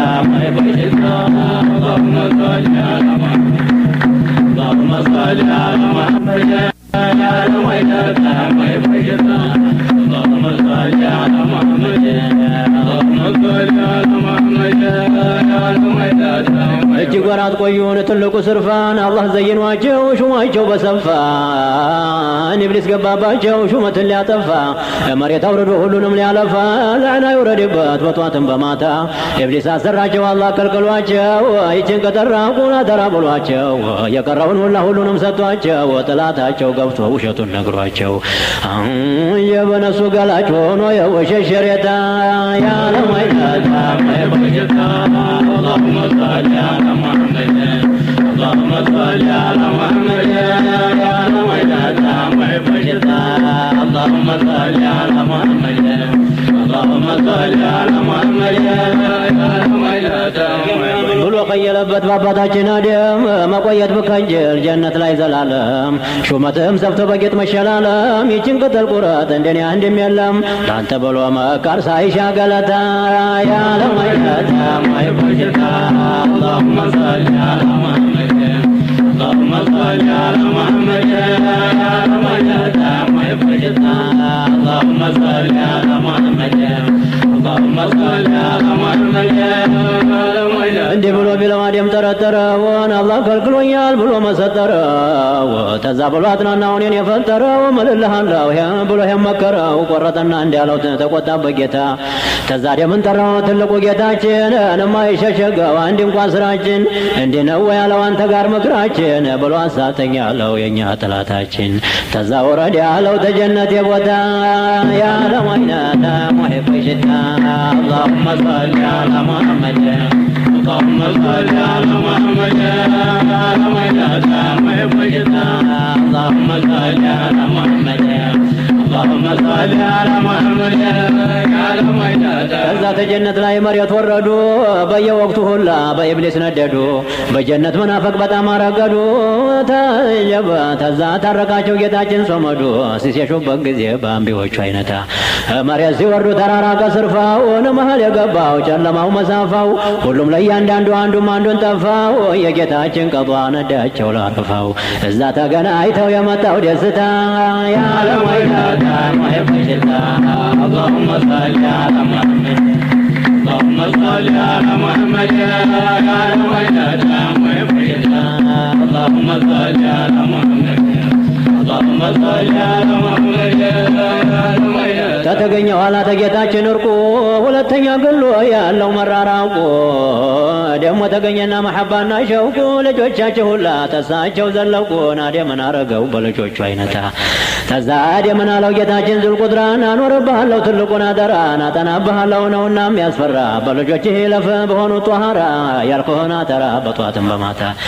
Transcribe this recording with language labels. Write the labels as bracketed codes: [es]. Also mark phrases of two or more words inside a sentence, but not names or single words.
[ar] اللهم صل على محمد اللهم صل على محمد يا لميلة اللهم صل على محمد اللهم صل على محمد يا لميلة [am] እጅግ ወራት ቆዩን ትልቁ ስርፋን አላህ ዘይኗቸው ሹማቸው በሰፋን ኢብሊስ ገባባቸው ሹመትን ሊያጠፋ መሬት አውርዶ ሁሉንም ሊያለፋ ለዕና ይውረድበት በጧትም በማታ ኢብሊስ አሰራቸው አላህ ከልክሏቸው ይችን ከጠራቁን አደራ ብሏቸው የቀረውን ሁሉንም ሰጥቷቸው ጥላታቸው ገብቶ ውሸቱን ነግሯቸው የበነሱ ገላጭ ሆኖ የወሸሸሬታ ያለማይታታ ማይበጀታ [ar] اللهم صل على محمد اللهم صل على محمد يا لميلة اللهم صل على محمد اللهم صل على محمد يا [am] لميلة ብሎ ቀየለበት በአባታችን አደም መቆየት ብከንጅል ጀነት ላይ ዘላለም ሹመትም ሰፍቶ በጌጥ መሸላለም ይችን ቅጠል ቁረጥ እንደኔ አንድም የለም ላንተ ብሎ መካር ሳይሻ ገለታ ያለማይለታ [ar] ማይበጅታ اللهم صل على محمد اللهم صل على محمد يا لميلة ማይበጅታ اللهم صل على محمد اللهم صل على محمد يا لميلة [am] እንዲህ ብሎ ቢለው አደም ጠረጠረውን አላህ ከልክሎኛል ብሎ መሰጠረው ተዛ ብሎ አጥናናውን የፈጠረው ምልልሃለሁ ብሎ የመከረው ቆረጠና እንዲያለው ተቆጣበት ጌታ ተዛ አደምን ጠራው ትልቁ ጌታችን የማይሸሸገው አንድ እንኳን ስራችን እንዲህ ነው ያለው አንተ ጋር ምክራችን ብሎ አሳተኛ ያለው የኛ ጠላታችን ተዛ ወረድ ያለው ተጀነት የቦታ ያለው አይናታ ሙሂበሽታ [ar] اللهم صل على محمد اللهم صل على محمد يا لميلة اللهم صل على محمد اللهم صل على محمد يا لميلة [am] ከዛ ተጀነት ላይ መሬት ወረዱ በየወቅቱ ሁላ በኢብሊስ ነደዱ በጀነት መናፈቅ በጣም አረገዱ ተጀበ ተዛ ታረቃቸው ጌታችን ሶመዱ ሲሸሹበት ጊዜ በአምቢዎቹ አይነታ መሬት ሲወርዱ ተራራ ከስርፋው መሀል የገባው ጨለማው መሳፋው ሁሉም ለእያንዳንዱ አንዱም አንዱን ጠፋው የጌታችን ቀጧ ነዳቸው ላረፋው እዛ ተገናኝተው የመጣው ደስታ ያለማይታታ ማይበሽታ [ar] اللهم صل على محمد اللهم صل على محمد يا لميلة ማይበሽታ اللهم صل على محمد اللهم صل على محمد يا لميلة ተተገኘ [am] ኋላ ተጌታችን እርቁ ሁለተኛ ግሎ ያለው መራራቁ ደግሞ ተገኘና መሐባና ሸውቁ ልጆቻቸው ሁላ ተሳቸው ዘለቁን አደምን አረገው በልጆቹ አይነታ ተዛ አደምን አለው ጌታችን ዙልቁድራን አኖርብሃለሁ ትልቁን አደራን አጠናብሃለሁ ነውና የሚያስፈራ በልጆችህ ለፍ በሆኑ ጧሃራ ያልከሆነ ተራ በጧትም በማታ